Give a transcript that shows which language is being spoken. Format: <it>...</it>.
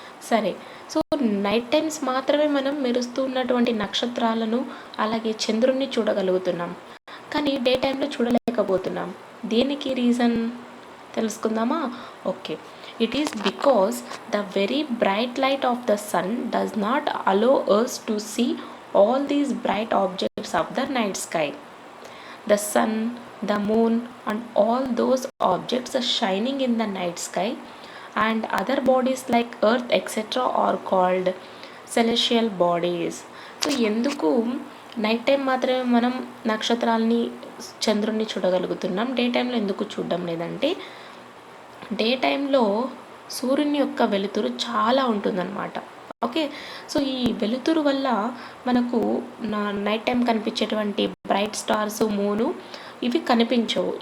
<te>సరే, so night times మాత్రమే మనం మెరుస్తూ ఉన్నటువంటి నక్షత్రాలను అలాగే చంద్రుణ్ణి చూడగలుగుతున్నాం, కానీ డే టైంలో చూడలేకపోతున్నాం. దేనికి రీజన్ తెలుసుకుందామా?</te> <en>Okay, it is because the very bright light of the sun does not allow us to see all these bright objects of the night sky. The sun, the moon and all those objects are shining in the night sky, and other bodies like earth etc. are called celestial bodies.</en> <te>So ఎందుకు night time మాత్రమే మనం నక్షత్రాలని చంద్రుడిని చూడగలుగుతున్నాం, day టైంలో ఎందుకు చూడడం లేదంటే, day టైంలో సూర్యుని యొక్క వెలుతురు చాలా ఉంటుందన్నమాట. ఓకే, సో ఈ వెలుతురు వల్ల మనకు నైట్ టైం కనిపించేటువంటి బ్రైట్ స్టార్స్, మూను ఇవి కనిపించవు.</te>